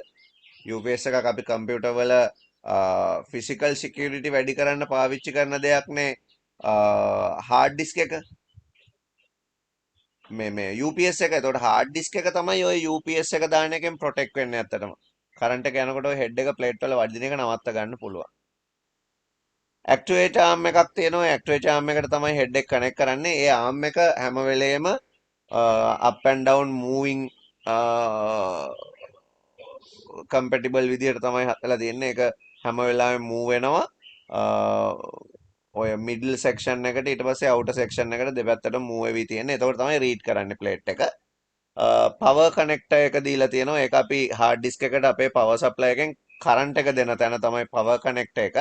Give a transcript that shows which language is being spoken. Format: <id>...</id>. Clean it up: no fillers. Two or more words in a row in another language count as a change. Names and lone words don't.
<si>UPS එකක් අපි කම්පියුටර් වල</si> <en>physical security</en> <si>වැඩි කරන්න පාවිච්චි කරන දෙයක් නේ</si> <en>hard disk</en> <si>එක. මේ UPS එක. එතකොට</si> <en>hard disk</en> <si>එක තමයි ඔය UPS එක දාන එකෙන් ප්‍රොටෙක්ට් වෙන්නේ ඇත්තටම. කරන්ට් එක යනකොට ඔය head එක plate වල වදින එක නවත්ත ගන්න පුළුවන්.</si> <en>actuator arm</en> <si>එකක් තියෙනවා.</si> <en>actuator arm</en> <si>එකට තමයි head එක connect කරන්නේ. ඒ arm එක හැම වෙලේම</si> <en>up and down moving compatible</en> <si>විදියට තමයි හදලා තියෙන්නේ. ඒක හැම වෙලාවෙම move වෙනවා. ඔය</si> <en>middle section</en> <si>එකට ඊට පස්සේ</si> <en>outer section</en> <si>එකට දෙපැත්තටම මූව් වෙවි තියෙන්නේ. එතකොට තමයි රීඩ් කරන්නේ ප්ලේට් එක.</si> <en>power connector</en> <si>එක දීලා තියෙනවා. ඒක අපි</si> <en>hard disk</en> <si>එකට අපේ</si> <en>power supply</en> <si>එකෙන් කරන්ට් එක දෙන තැන තමයි</si> <en>power connector</en> <si>එක.</si>